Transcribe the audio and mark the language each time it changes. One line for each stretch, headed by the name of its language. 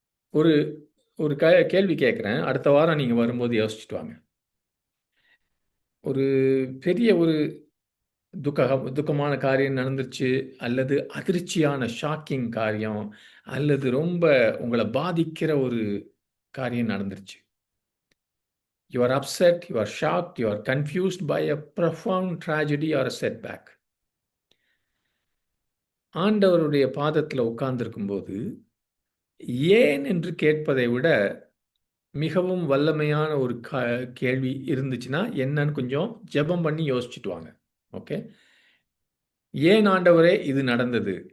Tamil: ஒரு கேள்வி கேட்குறேன், அடுத்த வாரம் நீங்கள் வரும்போது யோசிச்சுட்டு வாங்க. ஒரு பெரிய ஒரு துக்கமான காரியம் நடந்துருச்சு, அல்லது அதிர்ச்சியான ஷாக்கிங் காரியம், அல்லது ரொம்ப உங்களை பாதிக்கிற ஒரு காரியம் நடந்துருச்சு.
English: You are upset, you are shocked, you are confused by a profound tragedy or a setback.
Tamil: ஆண்டவருடைய பாதத்தில் உட்கார்ந்திருக்கும்போது ஏன் என்று கேட்பதை விட மிகவும் வல்லமையான ஒரு கேள்வி இருந்துச்சுன்னா என்னன்னு கொஞ்சம் ஜெபம் பண்ணி யோசிச்சுட்டு வாங்க. ஓகே, ஏன் ஆண்டவரே இது நடந்தது?